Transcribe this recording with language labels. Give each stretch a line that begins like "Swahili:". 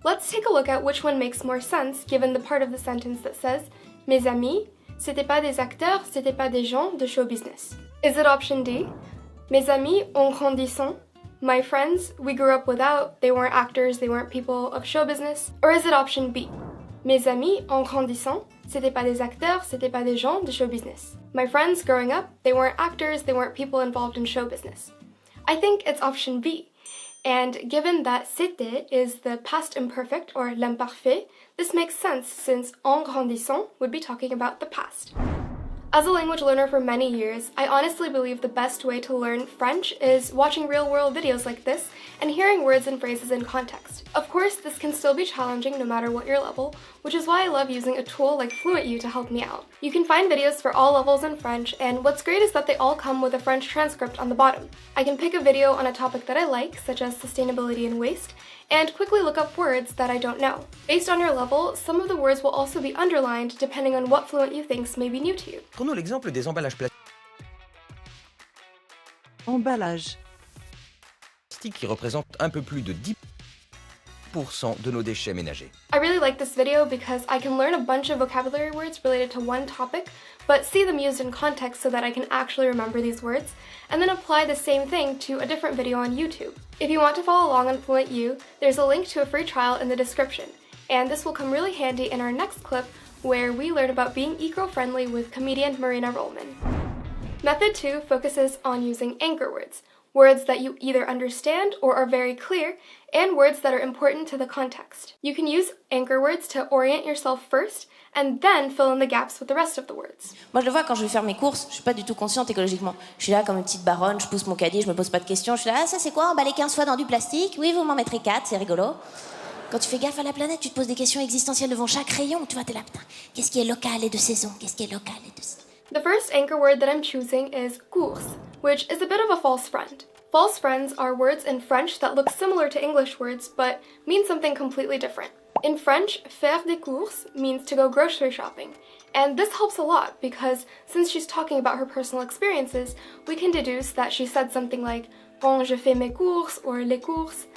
English: Let's take a look at which one makes more sense given the part of the sentence that says,
French: Mes amis, c'était pas des acteurs, c'était pas des gens de show business.
English: Is it option D?
French: Mes amis en grandissant,
English: my friends we grew up without, they weren't actors, they weren't people of show business? Or is it option B?
French: Mes amis en grandissant, c'était pas des acteurs, c'était pas des gens de show business.
English: My friends growing up, they weren't actors, they weren't people involved in show business. I think it's option B. And given that c'était is the past imperfect or l'imparfait, this makes sense since
French: en grandissant
English: would be talking about the past. As a language learner for many years, I honestly believe the best way to learn French is watching real-world videos like this and hearing words and phrases in context. Of course, this can still be challenging no matter what your level, which is why I love using a tool like Fluent U to help me out. You can find videos for all levels in French, and what's great is that they all come with a French transcript on the bottom. I can pick a video on a topic that I like, such as sustainability and waste, and quickly look up words that I don't know. Based on your level, some of the words will also be underlined depending on what Fluent U thinks may be new to you.
French: Prenons l'exemple des emballages Emballage. plastiques qui représentent un peu plus de 10% de nos déchets ménagers.
English: I really like this video because I can learn a bunch of vocabulary words related to one topic, but see them used in context so that I can actually remember these words, and then apply the same thing to a different video on YouTube. If you want to follow along on Fluent U, there's a link to a free trial in the description, and this will come really handy in our next clip where we learn about being eco-friendly with comedian Marina Rollman. Method 2 focuses on using anchor words, words that you either understand or are very clear, and words that are important to the context. You can use anchor words to orient yourself first, and then fill in the gaps with the rest of the words.
French: Moi, je le vois quand je vais faire mes courses, je suis pas du tout consciente écologiquement. Je suis là comme une petite baronne, je pousse mon caddie, je me pose pas de questions. Je suis là, ah, ça c'est quoi, emballer 15 fois dans du plastique? Oui, vous m'en mettrez 4, c'est rigolo. Quand tu fais gaffe à la planète, tu te poses des questions existentielles devant chaque rayon. Tu vois, t'es là, putain, qu'est-ce qui est local et de saison? Qu'est-ce qui est local et de saison?
English: The first anchor word that I'm choosing is course, which is a bit of a false friend. False friends are words in French that look similar to English words, but mean something completely different. In French,
French: faire des courses
English: means to go grocery shopping, and this helps a lot because since she's talking about her personal experiences, we can deduce that she said something like
French: quand je fais mes courses
English: or
French: les courses.